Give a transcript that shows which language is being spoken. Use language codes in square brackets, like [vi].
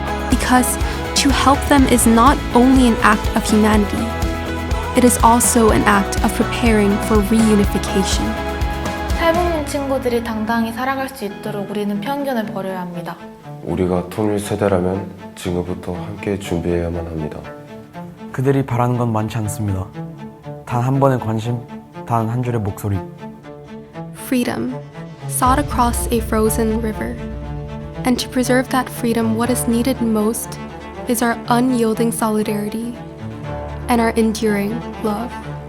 [en] Because to help them is not only an act of humanity, it is also an act of preparing for reunification. [ko] 탈북민 친구들이 당당히 살아갈 수 있도록 우리는 편견을 버려야 합니다. 우리가 통일 세대라면 지금부터 함께 준비해야만 합니다. 그들이 바라는 건 많지 않습니다. 단 한 번의 관심, 단 한 줄의 목소리. [en] Freedom, sought across a frozen river. And to preserve that freedom, what is needed most is our unyielding solidarity and our enduring love.